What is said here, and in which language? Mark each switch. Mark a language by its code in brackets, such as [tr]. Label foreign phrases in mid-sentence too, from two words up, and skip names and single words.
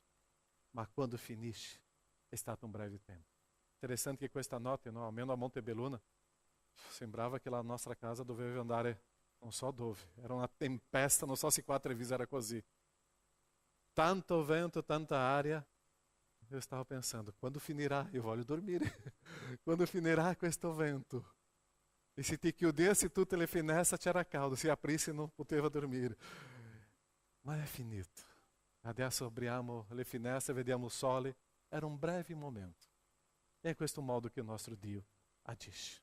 [it] Ma quando finisce, è stato un breve tempo. Interessante che questa notte, no, almeno a Montebelluna, sembrava che la nostra casa doveva andare, non so dove. Era una tempesta, non so se qua a Treviso era così. Tanto vento, tanta aria. [pt] Eu estava pensando, quando finirá? [it] Eu voglio dormire. Quando finirá questo vento? E se ti chiudesse tutte le finestre c'era caldo, se aprisse non poteva dormire. Ma è finito. Adesso apriamo le finestre, vediamo il sole. Era un breve momento. E è questo modo che il nostro Dio agisce.